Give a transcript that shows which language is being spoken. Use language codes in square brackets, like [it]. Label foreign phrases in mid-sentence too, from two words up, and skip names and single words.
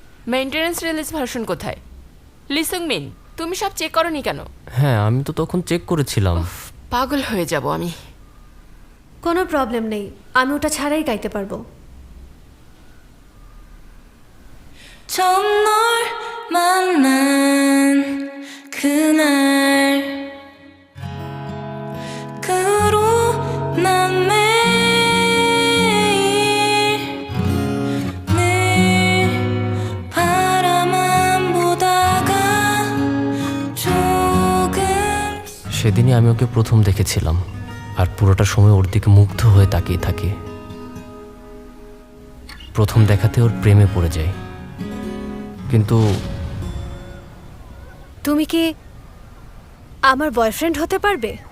[en] maintenance release version [bn] কোথায়? লিসুং মিন, তুমি সব চেক করনি কেন? হ্যাঁ, আমি তো তখন চেক করেছিলাম। পাগল হয়ে যাব আমি। কোনো প্রবলেম নেই, আমি ওটা ছাড়াই গাইতে পারবো। [ko] 처음 널 만난 그날 그 후로 난 매일 바라만 보다가 조금 [bn] সেদিনই আমি ওকে প্রথম দেখেছিলাম, আর পুরোটা সময় ওর দিকে মুগ্ধ হয়ে তাকিয়ে থাকি। প্রথম দেখাতে ওর প্রেমে পড়ে যায়। কিন্তু তুমি কি আমার বয়ফ্রেন্ড হতে পারবে?